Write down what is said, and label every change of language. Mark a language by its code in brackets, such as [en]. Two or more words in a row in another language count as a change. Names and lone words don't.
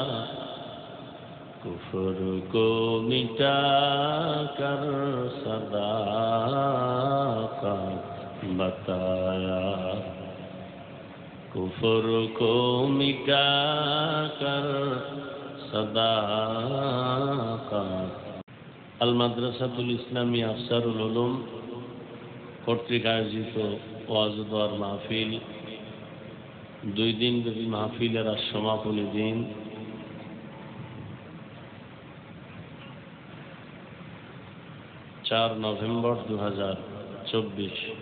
[ur] کفر کو مٹا کر صداقت بتایا. کفر کو مٹا کر صداقت. [bn] المدرسۃ الاسلامیہ افسر العلوم কর্তৃক আয়োজিত ওয়াজ ও দোয়ার মাহফিল, 2 দিন ব্যাপী মাহফিলের আজ সমাপনী দিন. নভেম্বর 2024.